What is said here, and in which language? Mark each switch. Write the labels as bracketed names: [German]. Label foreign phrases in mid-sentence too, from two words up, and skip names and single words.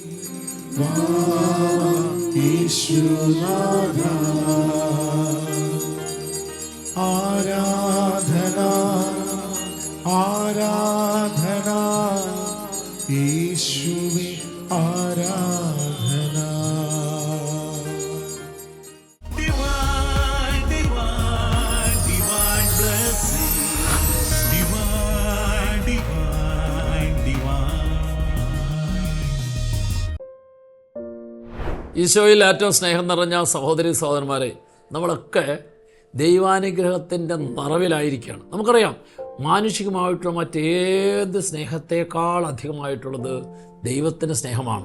[Malayalam] ആരാധന ആരാധന യേശുവേ ആരാധന. [English] Divine, divine, divine blessing. Divine, divine, divine. [Malayalam] ഈശോയിൽ ഏറ്റവും സ്നേഹം നിറഞ്ഞ സഹോദരി സഹോദരന്മാരെ, നമ്മളൊക്കെ ദൈവാനുഗ്രഹത്തിൻ്റെ നിറവിലായിരിക്കുകയാണ്. നമുക്കറിയാം, മാനുഷികമായിട്ടുള്ള മറ്റേത് സ്നേഹത്തേക്കാൾ അധികമായിട്ടുള്ളത് ദൈവത്തിൻ്റെ സ്നേഹമാണ്.